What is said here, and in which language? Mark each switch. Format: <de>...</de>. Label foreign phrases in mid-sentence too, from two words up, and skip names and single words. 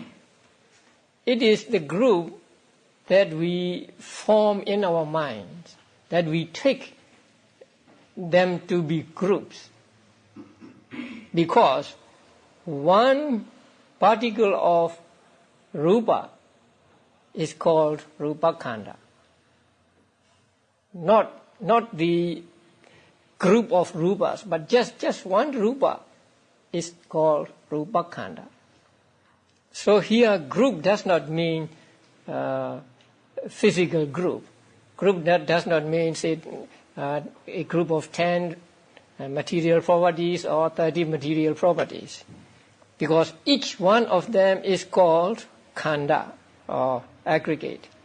<en>It is the group that we form in our minds, that we take them to be groups. Because one particle of rupa is called</en> <pi>rupa khanda.</pi> <en>Not the group of rupas, but just one rupa is called</en> <pi>rupa khanda.</pi> <en>So here group does not mean physical group. Group that does not mean, say, a group of 10 material properties or 30 material properties. Because each one of them is called khanda or aggregate.</en>